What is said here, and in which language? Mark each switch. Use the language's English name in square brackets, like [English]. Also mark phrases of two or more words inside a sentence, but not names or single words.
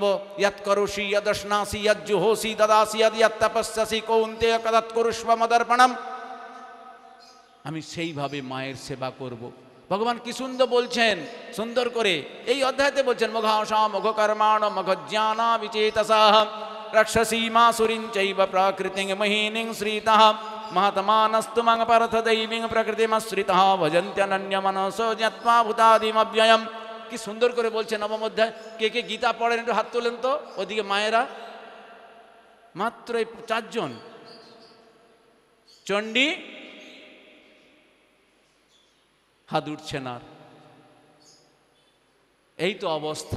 [Sanskrit] ইয়াত করোষি যদশ্নাসি যজ্জুহোসি দদাসি ইয়াত তপস্যাসি কৌন্তেয় কদাৎ কুরুষ্ব মদর্পণম। [Bangla] আমি সেইভাবে মায়ের সেবা করব। ভগবান কি সুন্দর বলছেন, সুন্দর করে এই অধ্যায়তে বলছেন, [Sanskrit] মঘাশা মঘকর্মাণ মঘজ্ঞানা বিচেতসঃ রক্ষসীমাসুরিং চৈব প্রকৃতিং মহিনিং শ্রীতঃ महतमानस्तु मंग परथ दैवीं प्रकृतिमश्रितः भजन्त्यनन्यमनसो ज्ञात्वा भूतादिमव्ययम्। [Bangla] কি সুন্দর করে বলছে নবম অধ্যায়। কে কে গীতা পড়েন একটু হাত তোলেন তো। ওদিকে মায়েরা মাত্র 4 জন। চণ্ডী হাত উঠছে না। এই তো অবস্থা।